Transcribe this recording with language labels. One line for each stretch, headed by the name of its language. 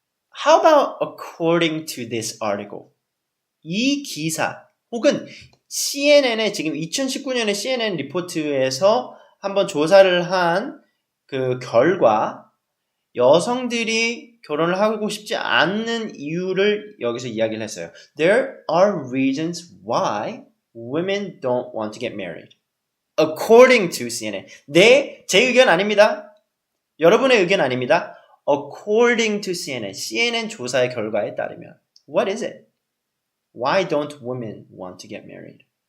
English: How about according to this article?
Korean: 이 기사 혹은 CNN의 지금 2019년에 CNN 리포트에서 한번 조사를 한 그 결과 여성들이 결혼을 하고 싶지 않는 이유를 여기서 이야기를 했어요.
English: There are reasons why women don't want to get married. According to CNN.
Korean: 제 의견 아닙니다. 여러분의 의견 아닙니다.
English: According to CNN.
Korean: CNN 조사의 결과에 따르면.
English: What is it? Why don't women want to get married?